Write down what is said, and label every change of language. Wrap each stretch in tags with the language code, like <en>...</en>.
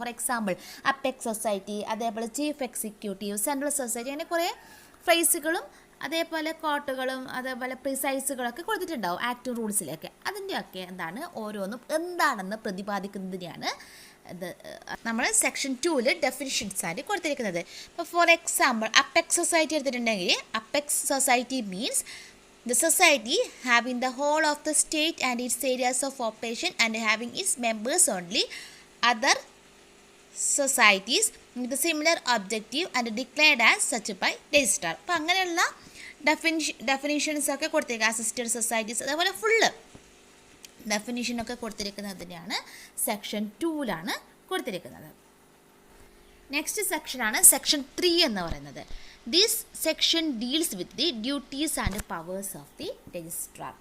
<ml>For example apex society, അതേപോലെ chief executive, central society, അങ്ങനെ കുറേ ഫ്രേസുകളും അതേപോലെ കോട്ടുകളും അതേപോലെ പ്രിസൈസുകളൊക്കെ കൊടുത്തിട്ടുണ്ടാവും ആക്ട് റൂൾസിലൊക്കെ. അതിൻ്റെയൊക്കെ എന്താണ് ഓരോന്നും എന്താണെന്ന് പ്രതിപാദിക്കുന്നതിനെയാണ് നമ്മൾ സെക്ഷൻ 2 ഡെഫിനിഷൻസ് ആയിട്ട് കൊടുത്തിരിക്കുന്നത്. ഇപ്പോൾ</ml> <en>for example apex society</en> <ml>എടുത്തിട്ടുണ്ടെങ്കിൽ</ml> <en>Apex society means the society having the whole of the state and its areas of operation and having its members only other societies with a similar objective and declared as such by registrar.</en> <ml>അപ്പോൾ അങ്ങനെയുള്ള definitions ഒക്കെ കൊടുത്തിരിക്കുക. Assisted societies അതേപോലെ full ഡെഫിനിഷനൊക്കെ കൊടുത്തിരിക്കുന്നതിനെയാണ് section 2 കൊടുത്തിരിക്കുന്നത്. Next സെക്ഷനാണ് section 3 എന്ന് പറയുന്നത്.</ml> <en>This section deals with the duties and powers of the registrar.</en>